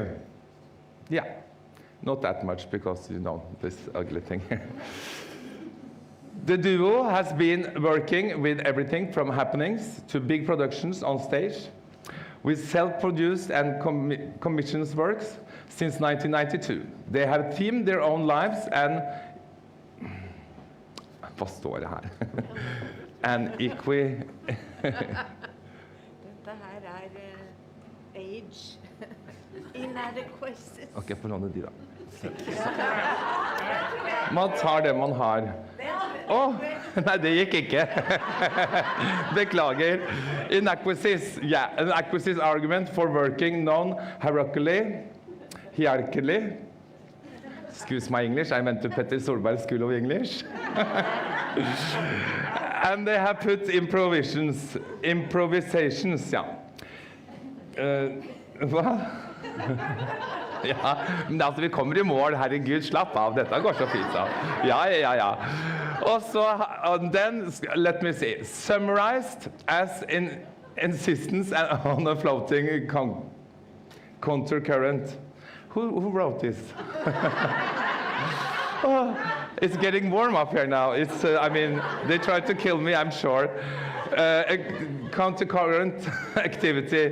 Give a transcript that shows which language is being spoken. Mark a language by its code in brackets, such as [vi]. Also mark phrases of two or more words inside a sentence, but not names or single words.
[en] Yeah, not that much because, you know, this ugly thing here. The duo has been working with everything from happenings to big productions on stage, with self-produced and commissions works since 1992. They have themed their own lives and [no] vad står det her? [en] And [no] Dette her [en] age inadequacies. [no] Ok, få låne de da. Man tar det man har. Nei, det gikk ikke. Beklager. [en] Inadequacies, yeah, an inadequacies argument for working non-hierarchically. Excuse my English, I went to Petter Solberg School of English. And they have put improvisations, ja. [no] Hva? Ja, men altså vi kommer i mål, herregud, slapp av, dette går så fint av. Ja. Og så, [en] then, let me see, summarized as in insistence on a floating countercurrent. Who wrote this? Oh, it's getting warm up here now. It's, I mean, they tried to kill me, I'm sure. A countercurrent activity.